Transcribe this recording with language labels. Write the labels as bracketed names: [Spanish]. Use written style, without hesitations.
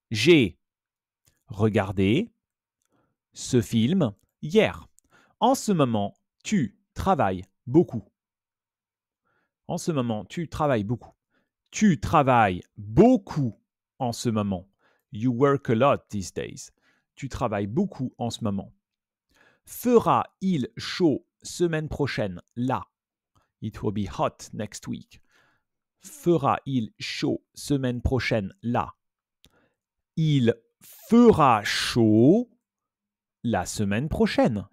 [French] J'ai regardé ce film hier. En ce moment, tu travailles beaucoup. En ce moment, tu travailles beaucoup. Tu travailles beaucoup en ce moment. [English] You work a lot these days. [French] Tu travailles beaucoup en ce moment. Fera-il chaud semaine prochaine là? [English] It will be hot next week. [French] Fera-il chaud semaine prochaine là? Il fera chaud la semaine prochaine.